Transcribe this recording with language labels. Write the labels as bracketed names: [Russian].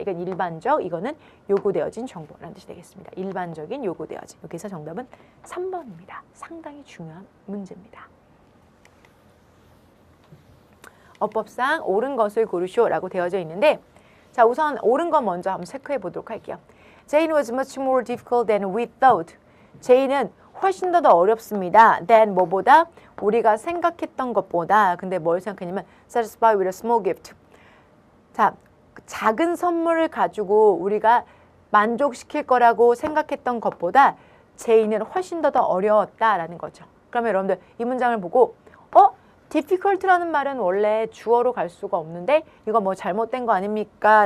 [Korean] 이건 일반적, 이거는 요구되어진 정보라는 뜻이 되겠습니다. 일반적인 요구되어진. 여기서 정답은 3번입니다. 상당히 중요한 문제입니다. 어법상 옳은 것을 고르시오라고 되어져 있는데 자 우선 옳은 거 먼저 한번 체크해 보도록 할게요. [English] Jane was much more difficult than we thought. [Korean] 제이는 훨씬 더 어렵습니다. than 뭐보다? 우리가 생각했던 것보다. 근데 뭘 생각했냐면 [English] satisfied with a small gift. [Korean] 자, 작은 선물을 가지고 우리가 만족시킬 거라고 생각했던 것보다 제이는 훨씬 더 어려웠다라는 거죠. 그러면 여러분들 이 문장을 보고 difficult라는 말은 원래 주어로 갈 수가 없는데 이거 뭐 잘못된 거 아닙니까?